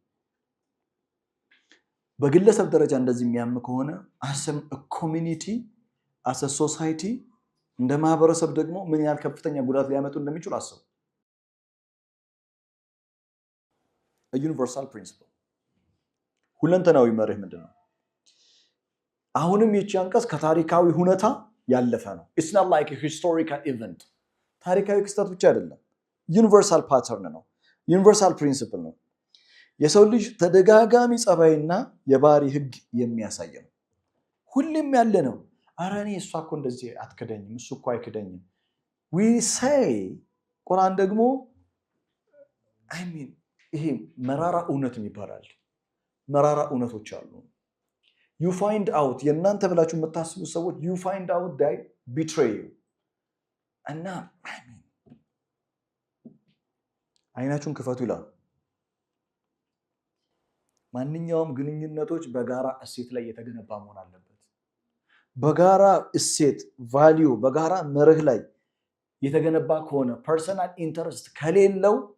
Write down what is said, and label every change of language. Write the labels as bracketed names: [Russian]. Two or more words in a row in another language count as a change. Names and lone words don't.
[Amharic] በግለሰብ ደረጃ እንደዚህ የሚያም ከሆነ አሰም [English] community as society [Amharic] እንደ ማህበረሰብ ደግሞ ምን ያህል ከፍተኛ ጉዳት ሊያመጡ እንደሚችሉ አስቡ። [English] universal principle [Amharic] ሁለንተናዊ መርህ ምንድነው? አሁንም ይህች አንቀጽ ከታሪካዊ ሁኔታ ያለፈ ነው። [English] it's not like a historical event [Amharic] ታሪካዊ ክስተት ብቻ አይደለም። [English] universal pattern [Amharic] ነው። [English] universal principle [Amharic] ነው። የሰው ልጅ ተደጋጋሚ ጸባይና የባህሪ ህግ የሚያሳይ ነው። ሁሌም ያለ ነው። ኧረ እኔ እሷ እኮ እንደዚህ አትክደኝም፣ እሱ እኮ አይክደኝም [English] we say [Amharic] ቁርአን ደግሞ ይሄ መራራ እውነት ይባላል። መራራ እውነቶች አሉ። [English] you find out [Amharic] የእናንተ ብላችሁ የምታስቡ ሰዎች [English] you find out they betray you [Amharic] እና አይናችሁን ክፈቱ ይላል። ማንኛውም ግንኙነቶች በጋራ እሴት ላይ የተገነባ መሆን አለበት። በጋራ እሴት ቫልዩ በጋራ መርህ ላይ የተገነባ ከሆነ [English] personal interest [Amharic] ከሌለው